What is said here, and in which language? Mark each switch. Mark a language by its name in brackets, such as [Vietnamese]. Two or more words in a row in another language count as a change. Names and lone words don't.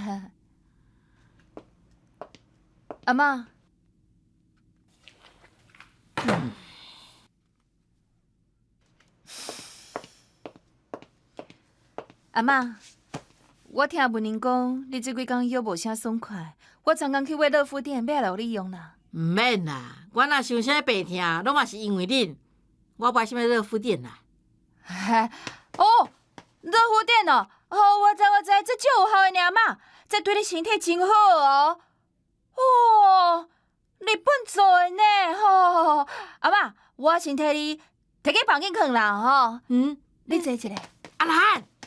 [Min Nan Chinese] 阿妈，阿妈，我听文玲讲，你这几工腰无啥爽快，我昨工去买乐福店，要来互你用啦。唔免啦，我若想啥白听，拢嘛是因为恁。我买什么热敷垫啦？哦，热敷垫哦，我知，这足有效的呢嘛，这对你身体真好哦。哦，日本做的呢，吼，阿妈，我先替你摕去房间放啦，吼。你坐一下。阿兰，